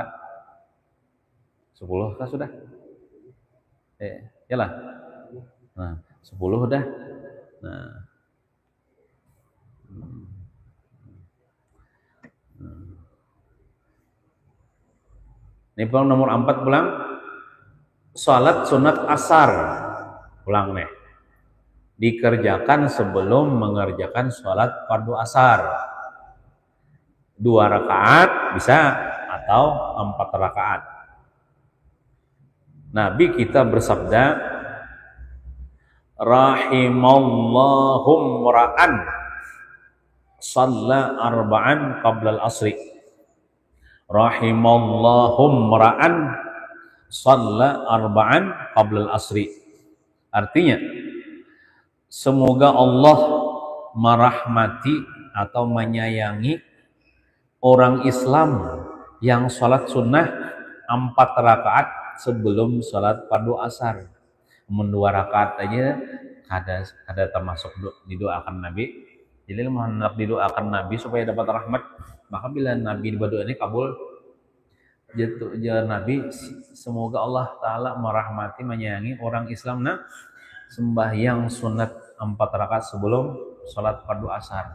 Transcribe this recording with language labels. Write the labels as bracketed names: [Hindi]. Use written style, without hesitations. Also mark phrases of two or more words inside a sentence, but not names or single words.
[Banjar] 10 kah sudah? Yalah. Nah, 10 udah. Nah, ini pulang nomor 4 pulang salat sunat asar pulang nih dikerjakan sebelum mengerjakan salat fardu asar 2 rakaat bisa atau 4 rakaat. [Indonesian] Nabi kita bersabda [Arabic] رحم الله امرأ صلى أربعا قبل العصر. رحم الله امرأ صلى أربعا قبل العصر. [Indonesian] Artinya semoga Allah merahmati atau menyayangi orang Islam yang sholat sunnah 4 rakaat sebelum sholat fardu asar. [Banjar] 2 rakaat aja kada termasuk didoakan Nabi. [Indonesian] Jadi hendak didoakan Nabi supaya dapat rahmat. Maka bila Nabi berdoa ini kabul, ya Nabi, semoga Allah Ta'ala merahmati, menyayangi orang Islam nah sembahyang sunat 4 rakaat sebelum sholat fardu asar.